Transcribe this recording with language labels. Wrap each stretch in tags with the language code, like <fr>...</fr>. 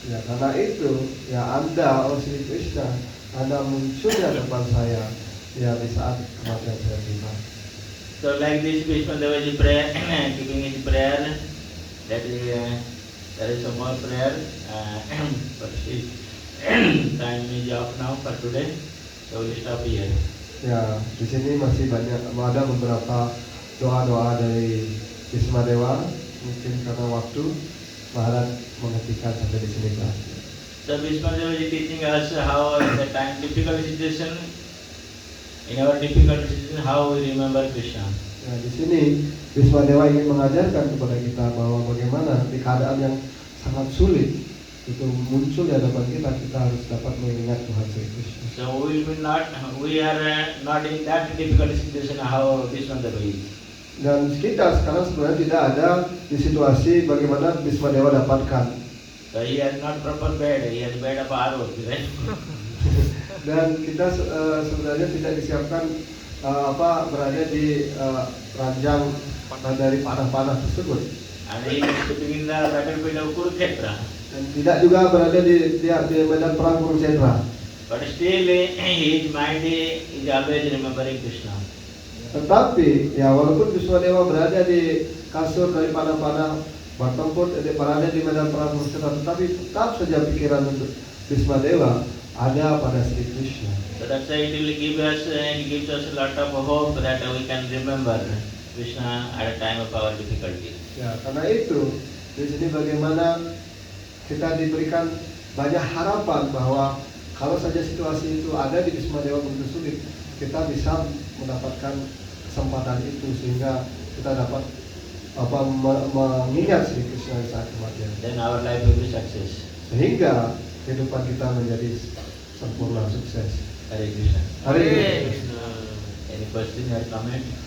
<id>Ya, karena itu, ya, Anda, oh Sri Krishna, Anda muncul di depan saya, ya, di saat kematian saya tiba.</id> <en>So like this Bhishmadeva is prayer, keeping his prayer. That is, there is some more prayer, but time is up now for today, so we'll stop here.</en> <id>Ya, di sini masih ada beberapa doa-doa dari Bhismadewa. Mungkin karena waktu, Maharaj menghentikan sampai di sini saja.</id> <en>So Bhishmadeva is teaching us how in the time difficult situation, in our difficult situation, how we remember Krishna.</en> <id>Nah, di sini Bhismadewa ingin mengajarkan kepada kita bahwa bagaimana di keadaan yang sangat sulit itu muncul di hadapan kita, kita harus dapat mengingat Tuhan Sri Krishna.</id> <en>So we are not in that difficult situation how Bhishmadeva is.</en> <id>Dan kita sekarang sebenarnya tidak ada di situasi bagaimana Bhismadewa dapatkan.</id> <en>So he has not proper bed, he has bed of arrows, right?</en> <id>Dan kita sebenarnya tidak disiapkan berada di ranjang dari panah-panah tersebut.</id> <en>And he is sitting in the battlefield of Kurukshetra.</en> <id>Dan tidak juga berada di medan perang Kurukshetra.</id> <en>But still his mind is always remembering Krishna.</en> <id>Tetapi, ya, walaupun Bhismadewa berada di kasur dari panah-panah bertempur, berada di medan perang Kurukshetra, tetapi tetap saja pikiran untuk Bhismadewa ada pada Sri Krishna.</id> <en>So that's why it will give us, it gives us a lot of hope that we can remember Krishna at a time of our difficulty.</en> <id>Ya, karena itu di sini bagaimana kita diberikan banyak harapan bahwa kalau saja situasi itu ada di Bhismadewa begitu sulit, kita bisa mendapatkan kesempatan itu sehingga kita dapat mengingat Sri Krishna saat kematian.</id> <en>Then our life will be success.</en> <id>Sehingga kehidupan kita menjadi sempurna, sukses. Hare Krishna. Hare Krishna.</id> <en>Any question or comment?</en>